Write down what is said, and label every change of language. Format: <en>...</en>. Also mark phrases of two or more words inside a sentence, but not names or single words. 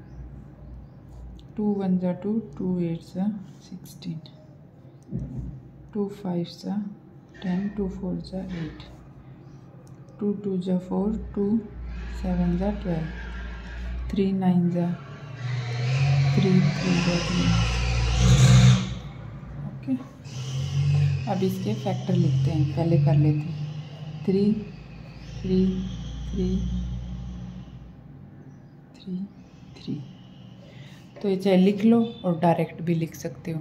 <hi>2 1 जा 2, 2 8 जा 16, 2 5 जा 10, 2 4 जा 8, 2 2 जा 4, 2 7 जा 12, 3 9 जा 3 3 जा 3। ओके, अब इसके फैक्टर लिखते हैं, पहले कर लेते हैं। 3 3 3 3 3, तो ये चाहे लिख लो और डायरेक्ट भी लिख सकते हो।</hi>